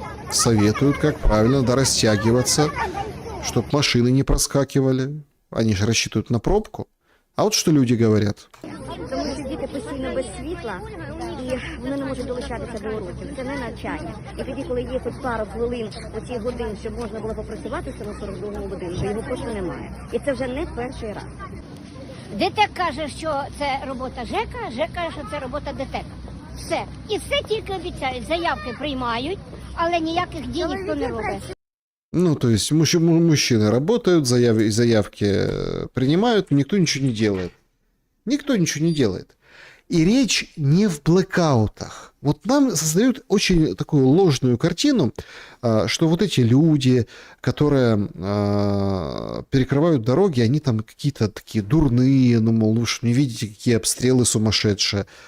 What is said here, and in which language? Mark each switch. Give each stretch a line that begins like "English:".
Russian: Советуют, как правильно, растягиваться, чтобы машины не проскакивали. Они же рассчитывают на пробку. А вот что люди говорят.
Ukrainian: Тому що діти постійно без світла, і вони не можуть долучатися до уроків. Це не навчання. І тоді, коли є хоч пару хвилин, оці годин, щоб можна було попрацювати в цьому 42-му будинку, його просто немає. І це вже не перший раз. ДТЕК каже, що це робота ЖЕКа, ЖЕК каже, що це робота ДТЕКа. Все. І все тільки обіцяють. Заявки приймають, але ніяких дій ніхто не робить.
Russian: Ну, то есть мужчины работают, заявки принимают, никто ничего не делает. Никто ничего не делает. И речь не в блэкаутах. Вот нам создают очень такую ложную картину, что вот эти люди, которые перекрывают дороги, они там какие-то такие дурные, ну, мол, вы что, не видите, какие обстрелы сумасшедшие.